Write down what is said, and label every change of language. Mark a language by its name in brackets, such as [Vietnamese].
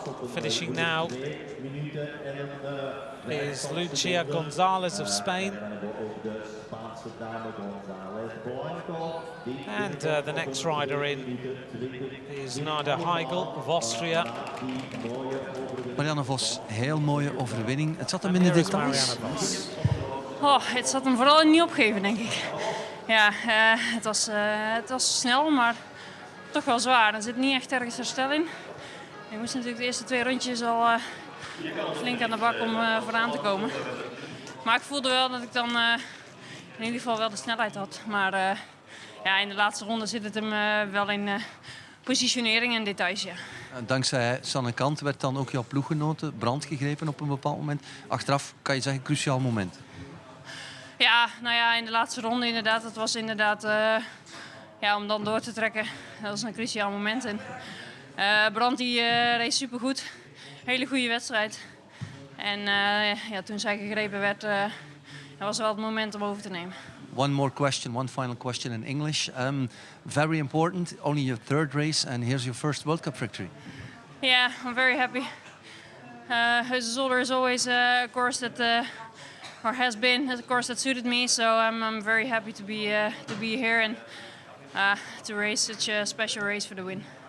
[English] Finishing now is Lucia Gonzalez of Spain. And the next rider in is Nada Heigl of Austria. [Dutch] Marianne Vos, heel mooie overwinning. Het zat hem in de details. Oh, het zat hem vooral in niet opgeven, denk ik. Ja, het was snel, maar toch wel zwaar. Er zit niet echt ergens herstel in. Ik moest natuurlijk de eerste 2 rondjes al flink aan de bak om vooraan te komen. Maar ik voelde wel dat ik dan in ieder geval wel de snelheid had. Maar ja, in de laatste ronde zit het hem wel in positionering en details. Ja. Dankzij Sanne Kant werd dan ook jouw ploeggenoten brand gegrepen op een bepaald moment. Achteraf kan je zeggen, cruciaal moment. Ja, nou ja, in de laatste ronde inderdaad. Dat was inderdaad, ja, om dan door te trekken. Dat was een cruciaal moment. En Brand die reed supergoed. Hele goede wedstrijd. En ja, toen zij gegrepen werd, was wel het moment om over te nemen. [English] One more question, one final question in English. Very important, only your 3rd race and here's your first World Cup victory. Yeah, I'm very happy. Heusden-Zolder is always a course that, or has been a course that suited me, so I'm very happy to be here and to race such a special race for the win.